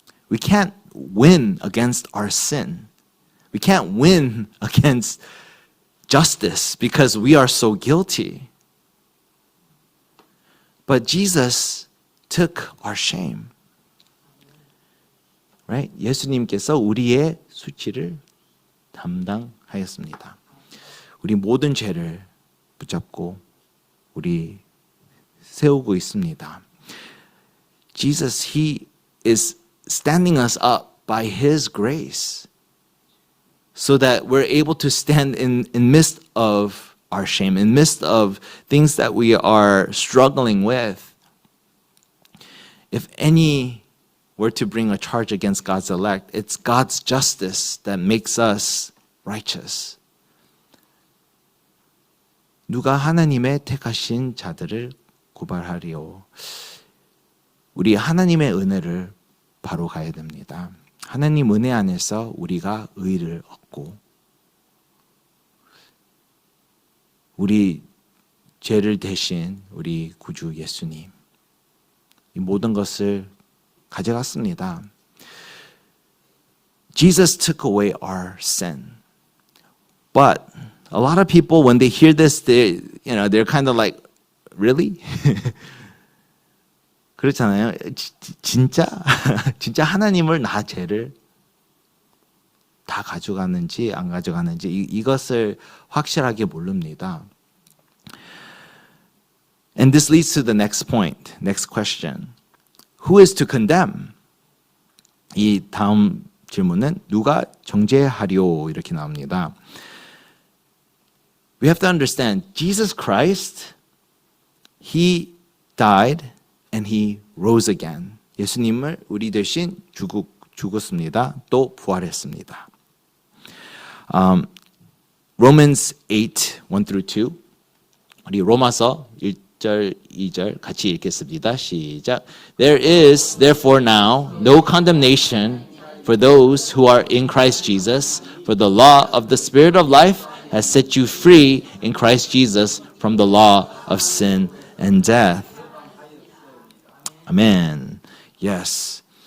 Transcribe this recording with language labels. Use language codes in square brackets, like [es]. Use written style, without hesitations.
[en] We can't win against our sin. We can't win against justice because we are so guilty. But Jesus took our shame. Right? [ko] 예수님께서 우리의 수치를 담당하였습니다. 우리 모든 죄를 붙잡고 우리 세우고 있습니다. [en] Jesus, he is standing us up by his grace so that we're able to stand in midst of our shame, in the midst of things that we are struggling with, if any were to bring a charge against God's elect, it's God's justice that makes us righteous. [ko] 누가 하나님의 택하신 자들을 고발하리요. 우리 하나님의 은혜를 바로 가야 됩니다. 하나님 은혜 안에서 우리가 의를 얻고 우리 죄를 대신 우리 구주 예수님 이 모든 것을 가져갔습니다. [en] Jesus took away our sin. But a lot of people, when they hear this, they're kind of like, really? [ko] 그렇잖아요. 진짜? 진짜 하나님을 나 죄를 다 가져가는지 안 가져가는지 이것을 확실하게 모릅니다. [en] And this leads to the next point, next question. Who is to condemn? [ko] 이 다음 질문은 누가 정죄하리오 이렇게 나옵니다. [en] We have to understand, Jesus Christ, He died and He rose again. [ko] 예수님을 우리 대신 죽었습니다. 또 부활했습니다. Romans 8, 1-2 우리 로마서 1절, 2절 같이 읽겠습니다. 시작. [en] There is therefore now no condemnation for those who are in Christ Jesus, for the law of the Spirit of life has set you free in Christ Jesus from the law of sin and death. Amen. Yes.